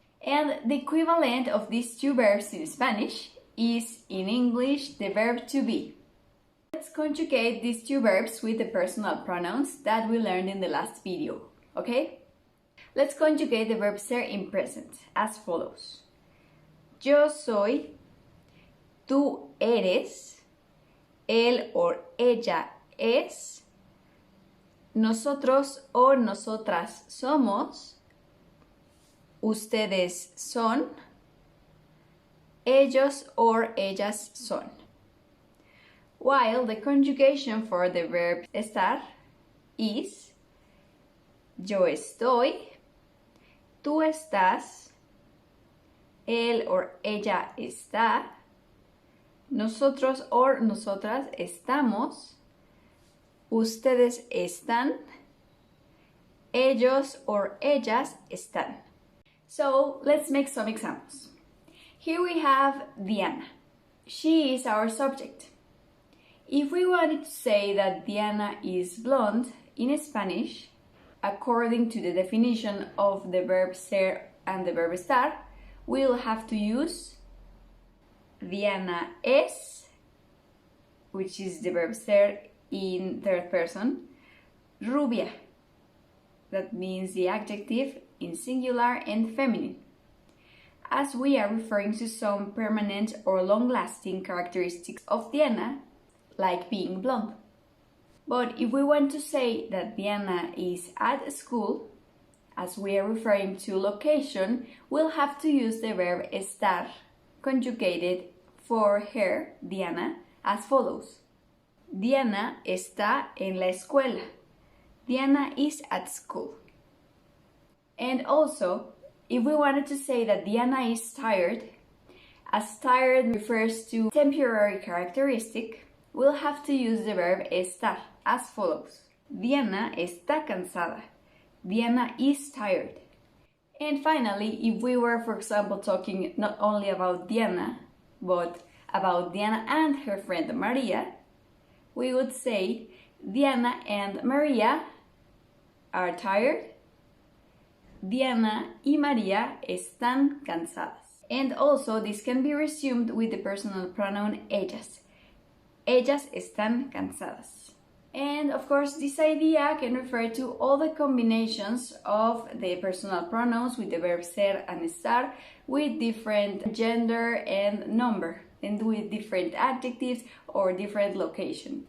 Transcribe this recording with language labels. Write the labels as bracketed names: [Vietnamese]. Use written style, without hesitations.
[English] And the equivalent of these two verbs in Spanish is, in English, the verb to be. Let's conjugate these two verbs with the personal pronouns that we learned in the last video, okay? Let's conjugate the verb ser in present as follows. [Spanish] Yo soy, tú eres, él o ella es, nosotros o nosotras somos, ustedes son, ellos or ellas son. [English] While the conjugation for the verb estar is [Spanish] yo estoy, tú estás, él or ella está, nosotros or nosotras estamos, ustedes están, ellos or ellas están. [English] So let's make some examples. Here we have Diana. She is our subject. If we wanted to say that Diana is blonde in Spanish, according to the definition of the verb ser and the verb estar, we'll have to use Diana es, which is the verb ser in third person, rubia, that means the adjective in singular and feminine, as we are referring to some permanent or long-lasting characteristics of Diana, like being blonde. But if we want to say that Diana is at school, as we are referring to location, we'll have to use the verb estar, conjugated for her, Diana, as follows. [Spanish] Diana está en la escuela. [English] Diana is at school. And also, if we wanted to say that Diana is tired, as tired refers to temporary characteristic, we'll have to use the verb estar as follows. [Spanish] Diana está cansada. [English] Diana is tired. And finally, if we were, for example, talking not only about Diana, but about Diana and her friend Maria, we would say Diana and Maria are tired. [Spanish] Diana y María están cansadas. [English] And also this can be resumed with the personal pronoun ellas. [Spanish] Ellas están cansadas. [English] And of course, this idea can refer to all the combinations of the personal pronouns with the verb ser and estar with different gender and number and with different adjectives or different location.